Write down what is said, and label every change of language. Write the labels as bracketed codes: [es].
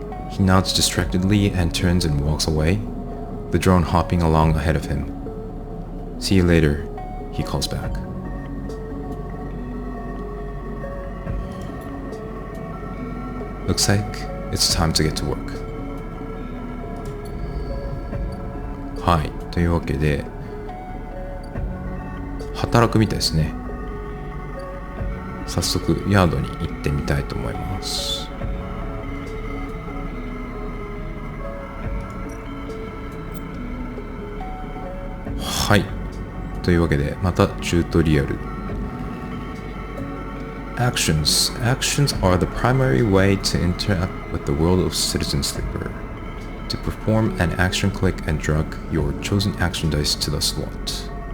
[en] He nods distractedly and turns and walks away, the drone hopping along ahead of him. See you later, he calls back. Looks like it's time to get to work. [ja] はい、というわけで働くみたいですね。早速ヤードに行ってみたいと思います。はい、というわけでまたチュートリアル。 [en] Actions. Actions are the primary way to interact with the world of Citizen Sleeper. To perform an action, click and drag your chosen action dice to the slot.